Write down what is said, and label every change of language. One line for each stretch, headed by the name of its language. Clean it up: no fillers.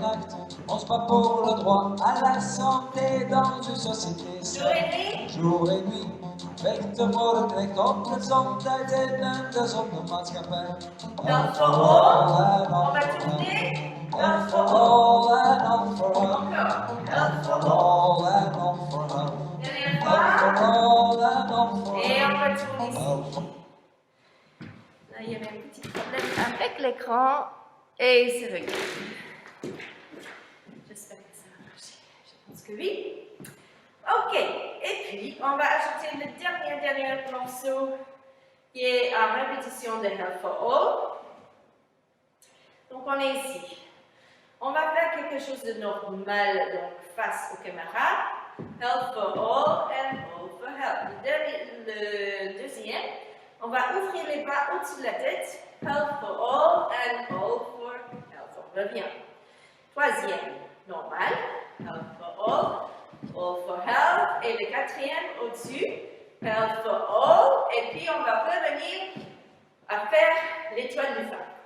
Dutch: nacht,
French: on se bat pour le droit à la santé dans une société saine. Jour et nuit,
Dutch: vechten voor het recht op gezondheid in een gezonde maatschappij.
English: Health for all.
French: On va tourner.
English: Health for all. Health for all.
French: Encore.
English: Health for all. All and all for all.
French: Dernière
English: Health for
French: fois.
English: all and all for
French: Et
English: all.
French: on va tourner ici. Là, il y avait un petit problème avec l'écran et c'est réglé. J'espère que ça va marcher. Je pense que oui. Ok, et puis on va ajouter le dernier morceau qui est en répétition de Health for All. Donc on est ici. On va faire quelque chose de normal, donc face aux caméras.
English: Health for all and all for health.
French: Le deuxième, on va ouvrir les bras au-dessus de la tête.
English: Health for all and all for health.
French: On revient. Troisième, normal.
English: Health for all for health,
French: et le quatrième au-dessus,
English: health for all,
French: et puis on va revenir à faire l'étoile du phare.